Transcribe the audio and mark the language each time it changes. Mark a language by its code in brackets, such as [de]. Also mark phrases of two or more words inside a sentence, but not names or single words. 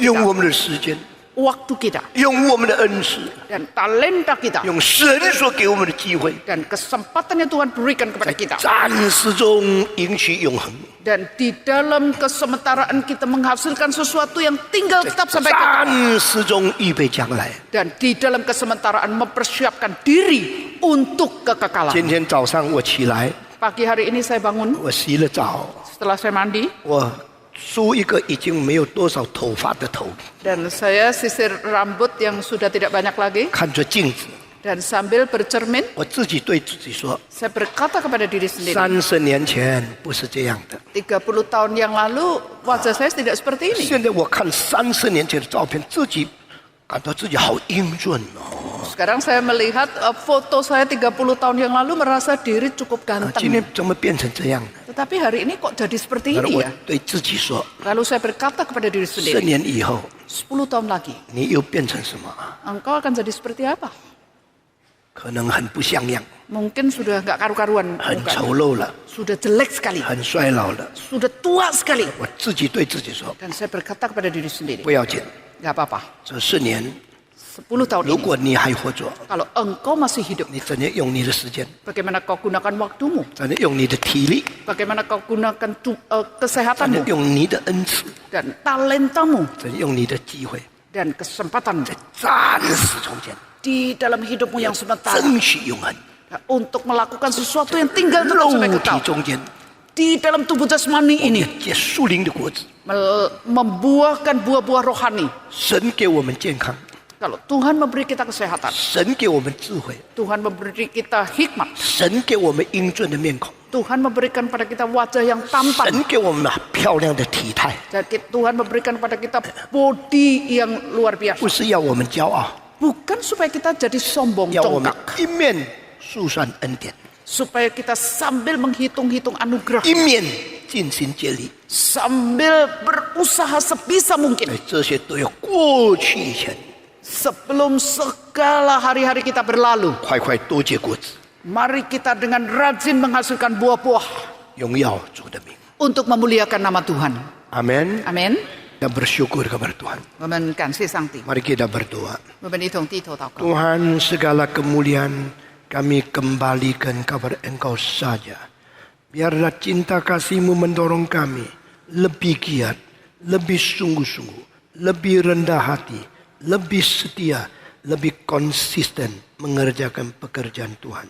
[zh] 用 [id] kita, [zh] 我们的时间， [id] waktu kita, [zh] 用我们的恩赐， [id] dan talenta kita, [zh] 用神所给我们的机会， [id] dan kesempatan yang Tuhan berikan kepada kita. [zh] 暂时中赢取永恒， [id] Dan di dalam kesementaraan kita menghasilkan sesuatu yang tinggal tetap sampai kekal. [zh] 暂时中预备将来。 [id] Dan di dalam kesementaraan mempersiapkan diri untuk kekekalan. [zh] 今天早上我起来， [id] Pagi hari ini saya bangun, [zh] 我洗了澡， [id] setelah saya mandi [zh] 我梳一个已经没有多少头发的头， [id] dan saya sisir rambut yang sudah tidak banyak lagi [zh] 看着镜子， [id] dan sambil bercermin [zh] 我自己对自己说 [id] saya berkata kepada diri sendiri [zh] ：30 年前不是这样的。 [id] 30 tahun yang lalu wajah saya tidak seperti ini. [zh] 现在我看30年前的照片，自己感到自己好英俊哦。 [id] Sekarang saya melihat foto saya 30 tahun yang lalu merasa diri cukup [zh] 今天 [id] ganteng. [zh] 怎么变成这样呢？ [id] Tetapi hari ini kok jadi seperti [zh] 然后 [id] ini [zh] 我 [id] ya? [zh] 对自己说 [id] Lalu saya berkata kepada diri [zh] ：10 [id] sendiri, [zh] 年以后， [id] 10 tahun lagi [zh] 你又变成什么？ [id] engkau akan jadi seperti apa? [zh] 可能很不像样， [id] Mungkin sudah nggak karu-karuan [zh] 很 [id] mukanya. [zh] 丑陋了， [id] Sudah jelek sekali, [zh] 很衰老了。 [id] sudah tua sekali. [zh] 我自己对自己说： [id] Dan saya berkata kepada diri sendiri, [zh] 不要紧， [id] nggak apa-apa. [zh] 这4年， [id] 10 tahun [zh] 如 [id] ini, [zh] 果你还活着， [id] kalau engkau masih hidup, [zh] 你怎样用你的时间， [id] bagaimana kau gunakan waktumu? [zh] 怎样用你的体力， [id] Bagaimana kau gunakan [zh] 怎样 [id] kesehatanmu [zh] 用你的恩赐， [id] dan talentamu [zh] 怎样用你的机会， [id] dan kesempatanmu [zh] 暂时中间 [id] di dalam hidupmu yang sementara [zh] 争取永恒， [id] untuk melakukan sesuatu yang tinggal tetap [zh] 肉 [id] sampai [zh] 体 [id] kekal [zh] 中间 [id] di dalam tubuh jasmani ini [zh] 结树灵的果子。 [id] membuahkan buah-buah rohani. [zh] 神给我们健康， [id] Kalau Tuhan memberi kita kesehatan, [zh] 神给我们智慧， [id] Tuhan memberi kita hikmat, [zh] 神给我们英俊的面孔， [id] Tuhan memberikan pada kita wajah yang tampan, [zh] 神给我们漂亮的体态， [id] dan Tuhan memberikan pada kita body yang luar [zh] 不 [id] biasa. [zh] 是要我们骄傲， [id] Bukan supaya kita jadi sombong [zh] 要我们 [id] congkak, [zh] 一面数算恩典， [id] supaya kita sambil menghitung-hitung anugerah, [zh] 一面尽心竭力。 [id] sambil berusaha sebisa mungkin [zh] 哎，这些都要过去以前， [id] sebelum segala hari-hari kita berlalu. [zh] 快快多结果子， [id] Mari kita dengan rajin menghasilkan buah-buah [zh] 荣耀主的名。 [id] untuk memuliakan nama Tuhan. Amin. Amin. Dan bersyukur kepada Tuhan. [zh] 我们感谢上帝， [id] Mari kita berdoa. [zh] 我们一同低头祷告。 [id] Tuhan, segala kemuliaan kami kembalikan kepada Engkau saja. Biarlah cinta kasih-Mu mendorong kami lebih giat, lebih sungguh-sungguh, lebih rendah hati, lebih setia, lebih konsisten mengerjakan pekerjaan Tuhan.